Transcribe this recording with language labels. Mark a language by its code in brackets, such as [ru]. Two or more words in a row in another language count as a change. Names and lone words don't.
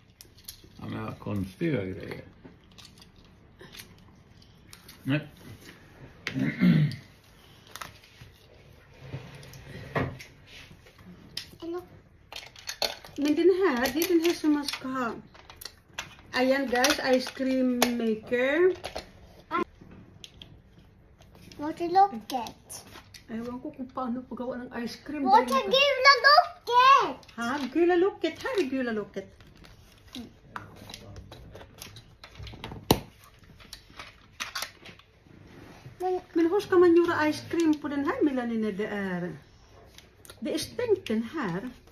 [sv] Ja men vad konstiga grejer. Nej. Eller? Men den här som man ska ha. [tl] Ayan guys, [en] ice cream maker. [sv] Vart är locket? [tl] Ewan ko kung paano paggawa ng [en] ice cream. [sv] Vart är gula locket? Ha? Gula locket. Här är gula locket. Men hur ska man göra [en] ice cream [sv] på den här Melanie när det är stängt den här?